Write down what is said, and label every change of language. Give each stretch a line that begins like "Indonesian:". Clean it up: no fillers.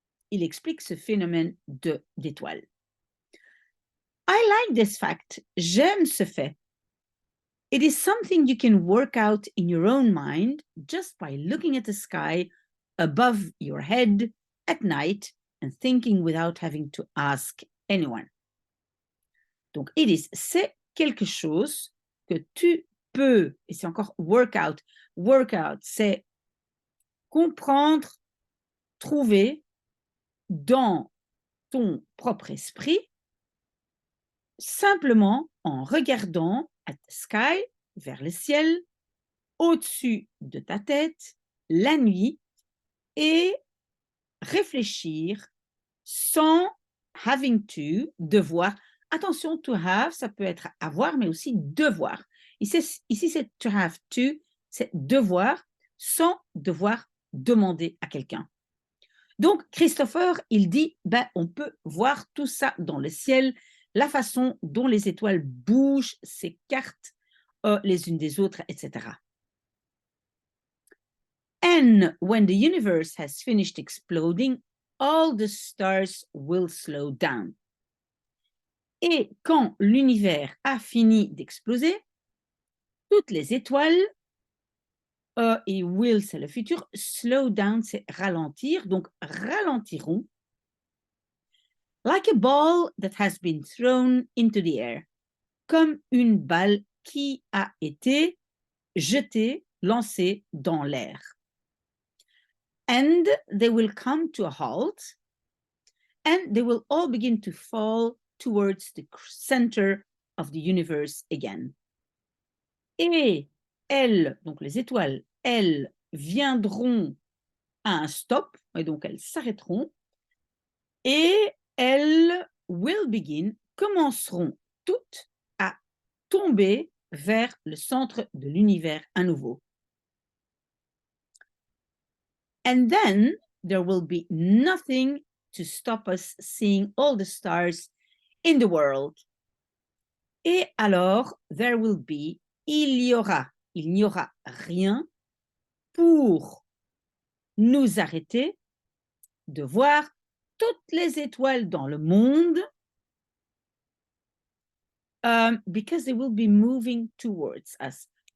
French: Il explique ce phénomène d'étoiles.
English: I like this fact.
French: J'aime ce fait.
English: It is something you can work out in your own mind just by looking at the sky above your head at night and thinking without having to ask anyone.
French: Donc, c'est quelque chose que tu peux, et c'est encore work out. Work out, c'est comprendre, trouver dans ton propre esprit, simplement en regardant
English: at the sky,
French: vers le ciel, au-dessus de ta tête, la nuit, et réfléchir sans
English: having to,
French: devoir. Attention,
English: to have,
French: ça peut être avoir, mais aussi devoir. Ici c'est
English: to have to,
French: c'est devoir, sans devoir demander à quelqu'un. Donc, Christopher, il dit, on peut voir tout ça dans le ciel, la façon dont les étoiles bougent, s'écartent les unes des autres, etc.
English: And when the universe has finished exploding, all the stars will slow down.
French: Et quand l'univers a fini d'exploser, toutes les étoiles, et will, c'est le futur,
English: slow down,
French: c'est ralentir, donc ralentiront,
English: like a ball that has been thrown into the air,
French: comme une balle qui a été jetée, lancée dans l'air.
English: And they will come to a halt, and they will all begin to fall towards the center of the universe again.
French: Et elles, donc les étoiles, elles viendront à un stop, et donc elles s'arrêteront, et elles
English: will begin,
French: commenceront toutes à tomber vers le centre de l'univers à nouveau.
English: And then there will be nothing to stop us seeing all the stars in the world.
French: Et alors,
English: there will be,
French: il n'y aura rien pour nous arrêter de voir toutes les étoiles dans le monde,
English: because they will be moving towards us.